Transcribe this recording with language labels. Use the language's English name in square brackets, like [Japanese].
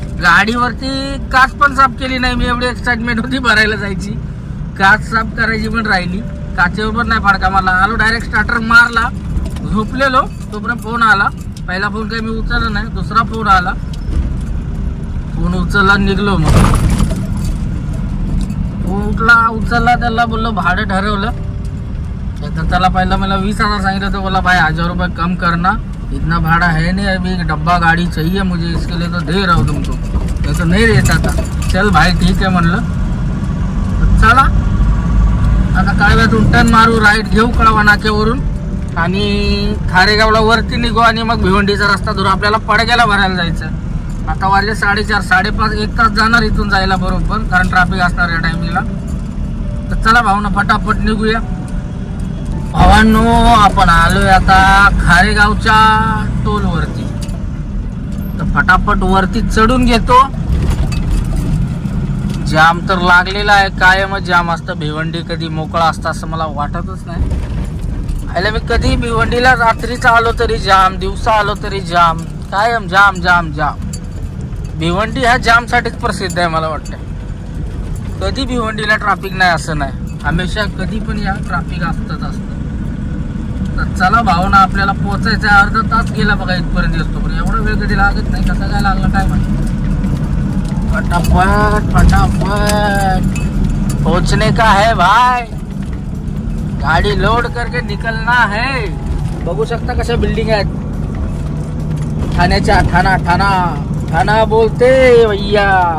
[Marathi] गाडीवरती काच पण साफ केली नाही मी, एवढी एक्साइटमेंट होती भरायला जायची, काच साफ करायची पण राहिली, काचेवर पण नाही फडका मारला। आलो डायरेक्ट स्टार्टर मारला, झोपलेलो तोपर्यंत फोन आला, पहिला फोन काही मी उचलला नाही, दुसरा फोन आला, फोन उचलला, निघलो। मग उचलला, त्याला बोललो भाडं ठरवलं, तर त्याला पहिला मला 20,000 सांगितलं, [Hindi] तो बोला भाई 1,000 रुपये कम करना, इतना भाड़ा है नहीं, अभी एक डब्बा गाड़ी चाहिए मुझे, इसके लिए तो दे रहा हूँ तुमको, तो नहीं रहता था। [Marathi] चल भाई ठीक आहे म्हणलं। चला आता काळव्यातून टर्न मारू, राईट घेऊ कळवा नाक्यावरून आणि खारेगावला वरती निघू, आणि मग भिवंडीचा रस्ता धरू, आपल्याला पडग्याला भरायला जायचं। आता वाजले 4:30, 5:30, 1 तास जाणार इथून जायला बरोबर, कारण ट्रॅफिक असणार या टाइमला। तर चला भावना फटाफट निघूया। भावांनो आपण आलोय आता खारेगावच्या टोल वरती, तर फटाफट वरती चढून घेतो। जाम तर लागलेला आहे, कायमच जाम असतं, भिवंडी कधी मोकळा असतं असं मला वाटतच नाही। आयला मी कधी भिवंडीला रात्रीचा आलो तरी जाम, दिवसा आलो तरी जाम, कायम जाम जाम जाम। भिवंडी ह्या जाम साठीच प्रसिद्ध आहे मला वाटतं, कधी भिवंडीला ट्रॅफिक नाही असं नाही, हमेशा कधी पण या ट्रॅफिक असतंच असतं। तर चला भावना, आपल्याला पोहोचायचं अर्धा तास गेला बघा इथपर्यंत येतो, पण एवढा वेळ कधी लागत नाही, कसा काय लागला काय माहिती. [Hindi] फटाफट फटाफट पहुंचने का है भाई, गाड़ी लोड करके निकलना है. [Marathi] बघू शकता कशा बिल्डिंग आहेत ठाण्याच्या. [Hindi] ठाणा ठाणा ठाणा बोलते भैया.